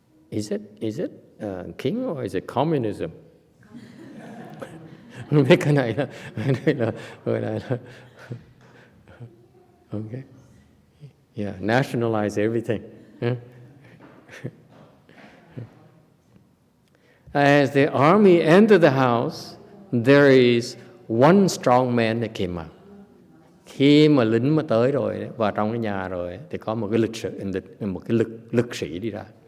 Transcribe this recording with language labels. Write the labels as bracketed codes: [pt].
[en] Is it king or is it communism? [vi] Mấy cái này là gọi là okay. [en] Yeah, nationalize everything. As the army entered the house, there is one strong man that came out. [vi] Khi mà lính mà tới rồi vào trong cái nhà rồi thì có một cái lực sĩ đi ra.